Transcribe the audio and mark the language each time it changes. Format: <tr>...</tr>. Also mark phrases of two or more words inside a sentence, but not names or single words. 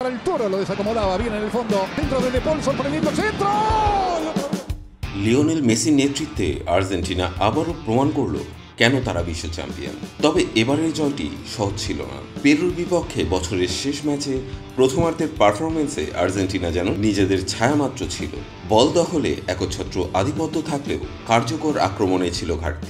<es>El Toro lo desacomodaba bien en el fondo. Dentro de Paul, sorprendiendo el centro.</es> <bn>লিওনেল মেসির নেতৃত্বে আর্জেন্টিনা আবারও প্রমাণ করল কেন তারা বিশ্ব চ্যাম্পিয়ন। তবে এবারের জয়টি সহজ ছিল না। পেরুর বিপক্ষে বছরের শেষ ম্যাচে প্রথমার্ধের পারফরমেন্সে আর্জেন্টিনা যেন নিজেদের ছায়ামাত্র ছিল। বল দখলে একচ্ছত্র আধিপত্য থাকলেও কার্যকর আক্রমণে ছিল ঘাটতি।</bn>